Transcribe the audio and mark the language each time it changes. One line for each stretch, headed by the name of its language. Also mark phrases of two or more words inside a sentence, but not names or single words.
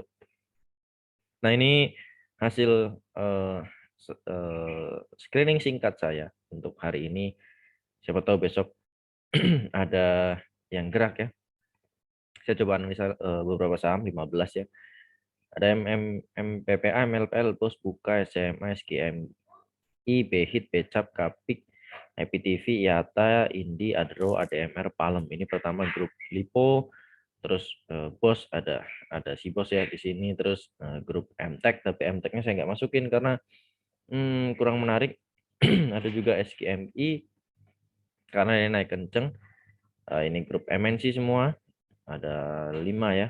Indonesian: Nah, ini hasil screening singkat saya untuk hari ini. Siapa tahu besok ada yang gerak ya. Saya coba analisa beberapa saham 15 ya. Ada MPPA, MLPL, BOS, Buka, SMA, SGMI, BHIT, BCAP, Kapik, IPTV, IATA, Indi, Adro, ADMR, Palem. Ini pertama grup Lipo, terus BOS, ada si BOS ya di sini, terus grup MTEK, tapi MTEK-nya saya nggak masukin karena kurang menarik. Ada juga SGMI karena ini naik kenceng. Ini grup MNC semua, ada 5 ya.